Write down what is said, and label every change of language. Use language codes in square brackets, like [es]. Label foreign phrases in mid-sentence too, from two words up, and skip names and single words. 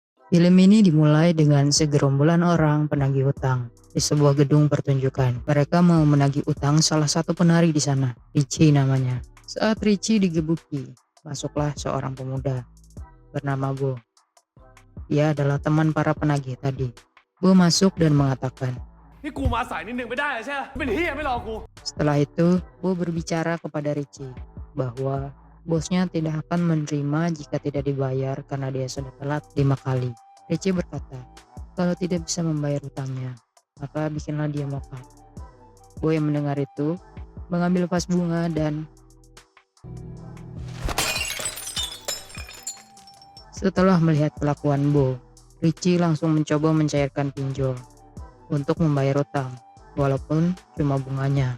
[id] Film ini dimulai dengan segerombolan orang penagih utang di sebuah gedung pertunjukan. Mereka mau menagih utang salah satu penari di sana, Richie namanya. Saat Richie digebuki, masuklah seorang pemuda bernama Bo. Dia adalah teman para penagih tadi. Bo masuk dan mengatakan, [th] นี่กูมาสายนิดนึงไม่ได้เลยใช่ไหมเป็นเฮียไม่รอกู [id] setelah itu Bo berbicara kepada Richie bahwa bosnya tidak akan menerima jika tidak dibayar karena dia sudah telat 5 kali. Richie berkata, kalau tidak bisa membayar utangnya, maka bikinlah dia mokat. Bo yang mendengar itu mengambil vas bunga dan setelah melihat kelakuan Bo, Richie langsung mencoba mencairkan pinjol untuk membayar utang, walaupun cuma bunganya.